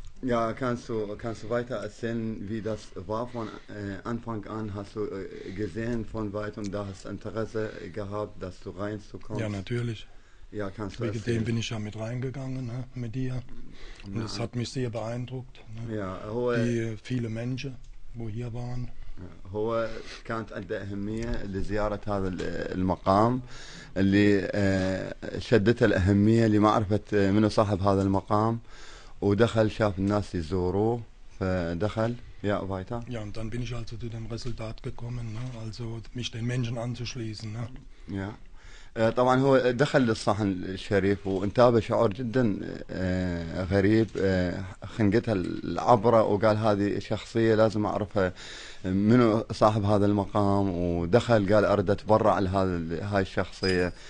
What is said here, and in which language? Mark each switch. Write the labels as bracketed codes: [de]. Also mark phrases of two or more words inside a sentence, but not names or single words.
[de] Ja, kannst du weiter erzählen, wie das war von Anfang an? Hast du gesehen von weit und da hast Interesse gehabt, dass du reinzukommen? Ja, natürlich. Ja, kannst du Wegen erzählen. dem bin ich ja mit reingegangen, ne, mit dir. Und das hat mich sehr beeindruckt. Ne? Ja, Die viele Menschen, wo hier waren. [ar] هو كانت عنده أهمية لزيارة هذا المقام اللي شدته الأهمية لمعرفة منو صاحب هذا المقام ودخل شاف الناس يزوروه فدخل [de] ja weiter. Ja, und dann bin ich also zu dem Resultat gekommen, ne? Also mich den Menschen anzuschließen. Ne? Ja. [ar] طبعا هو دخل للصحن الشريف وانتابه شعور جدا غريب خنقتها العبرة وقال هذه شخصية لازم أعرفها منو صاحب هذا المقام ودخل قال أريد أتبرع هاي الشخصية